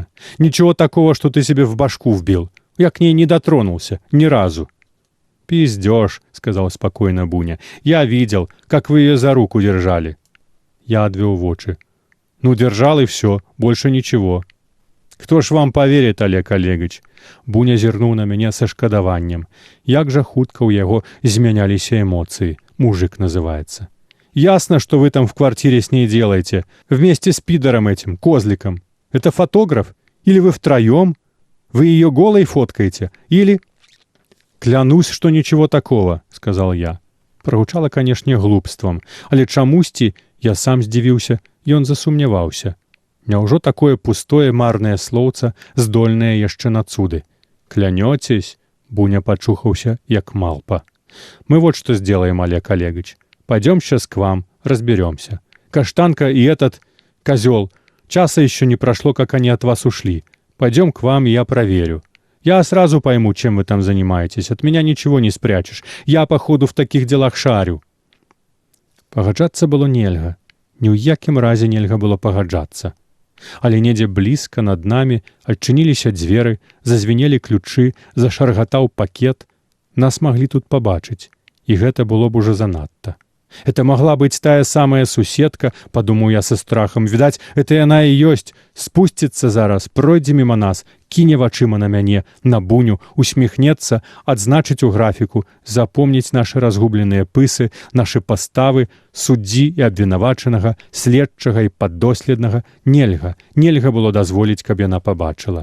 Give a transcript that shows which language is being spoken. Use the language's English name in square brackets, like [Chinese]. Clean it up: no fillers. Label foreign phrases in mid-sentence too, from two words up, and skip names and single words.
[Russian] «Ничего такого, что ты себе в башку вбил. Я к ней не дотронулся, ни разу». «Пиздёшь», — сказал спокойно Буня. «Я видел, как вы ее за руку держали». Я отвел вочи. «Ну, держал и все, больше ничего». «Кто ж вам поверит, Олег Олегович?» [Belarusian] Буня зірнуў на мяне са шкадаваннем. Як жа хутка ў яго змяняліся эмоцыі. [Russian] Мужик называется. «Ясно, что вы там в квартире с ней делаете. Вместе с пидором этим, козликом. Это фотограф? Или вы втроем? Вы ее голой фоткаете? Или...» «Клянусь, что ничего такого», — сказал я. [Belarusian] Прогучала, канешне, глупствам, але чамусьці, я сам здзівіўся, ён засумняваўся. Няўжо такое пустое марнае слоўца, здольнае яшчэ на цуды? [Russian] «Клянётесь?» [Belarusian] — Буня почухался, як малпа. [Russian] «Мы вот что сделаем, Олег Олегович. Пойдем сейчас к вам, разберемся. Каштанка и этот козел. Часа еще не прошло, как они от вас ушли. Пойдем к вам, и я проверю. Я сразу пойму, чем вы там занимаетесь. От меня ничего не спрячешь. Я, походу, в таких делах шарю». [Belarusian] Пагаджацца было нельга. Ні ў якім разе нельга было пагаджацца. Але недзе блізка над намі адчыніліся дзверы, зазвенелі ключы, зашаргатаў пакет. Нас маглі тут пабачыць, і гэта было б ужо занадта. [Russian] Это могла быть [Belarusian] тая самая суседка, [Russian] подумаю я со страхом. Видать, это [Belarusian] яна і ёсць. Спусціцца зараз, пройдзе міма нас, кіне вачыма на мяне, на Буню, усміхнецца, адзначыць у графіку, запомніць нашы разгубленыя пысы, нашы паставы, суддзі і абвінавачанага, следчага і паддоследнага. Нельга, нельга было дазволіць, каб яна пабачыла.